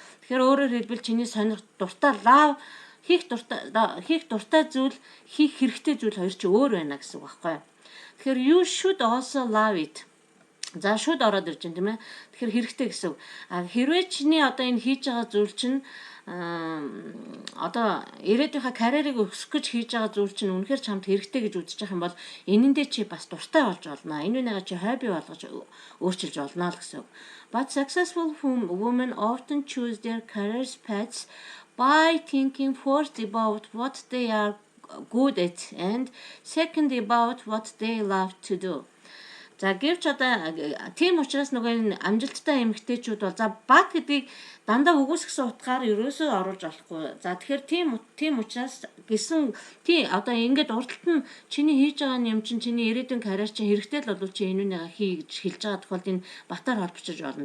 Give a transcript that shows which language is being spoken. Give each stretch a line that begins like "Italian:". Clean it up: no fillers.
Mongolian: Тэгэхээр өөрөөр хэлбэл чиний сонирх дуртай лав хийх дуртай зүйл хийх хэрэгтэй зүйл хоёр чи өөр байна гэсэн үг байхгүй юу.
English: Тэгэхээр you should also love it.
Mongolian: За шууд ороод ирж байна тийм ээ. Тэгэхээр хэрэгтэй гэсэн үг. Хэрвээ чиний одоо энэ хийж байгаа зүйл чинь одоо ирээдүйнхээ карьерийг өсгөх гэж хийж байгаа зүйл чинь үнэхээр чамд хэрэгтэй гэж үзэж байгаа юм бол энэндээ чи бас дуртай болж болно. Энэ үнэгээ чи хобби болгож өөрчилж болно л гэсэн үг.
English: But successful women often choose their career paths by thinking first about what they are good at and second about what they love to do.
Mongolian: За гэвч одоо тийм учраас нөгөө энэ амжилттай эмэгтэйчүүд бол за баг гэдгийг дандаа үгүйсгсэн утгаар ерөөсөө оруулж болохгүй. За тэгэхээр тийм учраас гэсэн тий одоо ингээд урдталт нь чиний хийж байгаа юм чинь чиний ирээдүйн карьер чинь хэрэгтэй л болов чи энүүнийгээ хий гэж хэлж байгаа тохиолдолд энэ батаар холбочиж болно.